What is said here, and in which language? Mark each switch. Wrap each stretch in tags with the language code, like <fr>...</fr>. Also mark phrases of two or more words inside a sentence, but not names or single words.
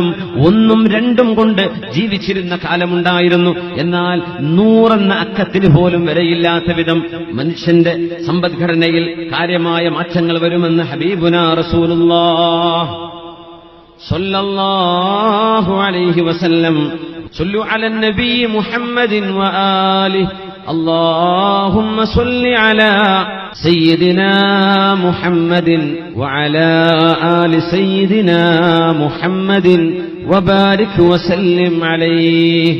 <ml>1ഉം 2ഉം കൊണ്ട് ജീവിച്ചിരുന്ന കാലമുണ്ടായിരുന്നു. എന്നാൽ 100 എന്ന അക്കത്തിന് പോലും വിലയില്ലാത്ത വിധം മനുഷ്യന്റെ സമ്പദ്ഘടനയിൽ കാര്യമായ മാറ്റങ്ങൾ വരുമെന്ന്</ml> <ar>حبيبنا رسول الله صلى الله عليه وسلم. صلوا على النبي محمد وآله اللهم صل على سيدنا محمد وعلى آل سيدنا محمد وبارك وسلم عليه.</ar>